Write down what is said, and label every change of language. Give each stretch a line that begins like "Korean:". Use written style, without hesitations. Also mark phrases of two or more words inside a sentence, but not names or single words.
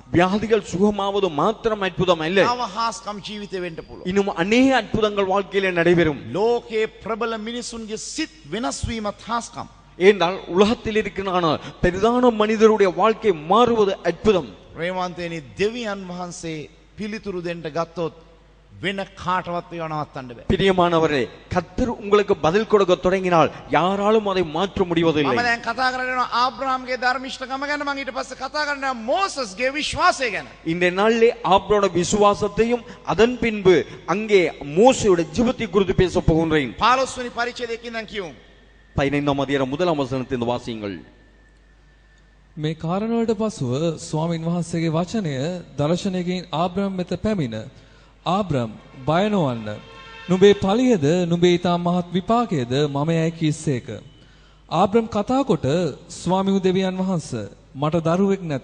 Tamil: வியாதிகள் சுகமாவது மாத்திரம் அற்புதம் அல்ல.
Sinhala: තව හාස්කම් ජීවිතේ වෙන්න පුළුවන්.
Tamil: இன்னும் அநேக அற்புதங்கள் வாழ்க்கையிலே நடைபெறும்.
Sinhala: ලෝකේ ප්‍රබල මිනිසුන්ගේ සිත් වෙනස් වීමත් හාස්කම්.
Tamil: ஏனால் உலகத்தில் இருக்கிறான பெரிதான மனிதருடைய வாழ்க்கை மாறுவது அற்புதம்.
Sinhala: ප්‍රේමවන්තයනි දෙවියන් වහන්සේ පිළිතුරු දෙන්න ගත්තොත් වෙන කාටවත් ඒව නවත්තන්න බෑ.
Tamil: பிரியமானவரே, கர்த்தர் உங்களுக்கு பதில் கொடுக்க தொடங்கினால் யாராலும் அதை மாற்ற முடிவதில்லை.
Sinhala: මම දැන් කතා කරගෙන ආබ්‍රහාම්ගේ ධර්මිෂ්ඨකම ගැන මම ඊට පස්සේ කතා කරනවා මෝසස්ගේ විශ්වාසය ගැන.
Tamil: இந்த நாளிலே ஆபிரகாமோட விசுவாசத்தையும் அதன் பின்பு அங்கே மோசேயோட ஜெபத்தை குறித்து பேச போகின்றேன்.
Sinhala: 15 වෙනි පරිච්ඡේදයේ ඉඳන් කියමු.
Tamil: 15ஆம் அதிகாரம் 1ஆம் වසනයෙන් வாசியுங்கள்.
Sinhala: මේ කාරණවලට පසුව ස්වාමින් වහන්සේගේ වචනය දර්ශනයකින් ආබ්‍රහම් වෙත පැමිණ ආබ්‍රහම් බය නොවන්න නුඹේ ඵලියද නුඹේ ඊතා මහත් විපාකයේද මම යයි කීසේක. ආබ්‍රහම් කතා කොට ස්වාමි දෙවියන් වහන්සේ මට දරුවෙක් නැත.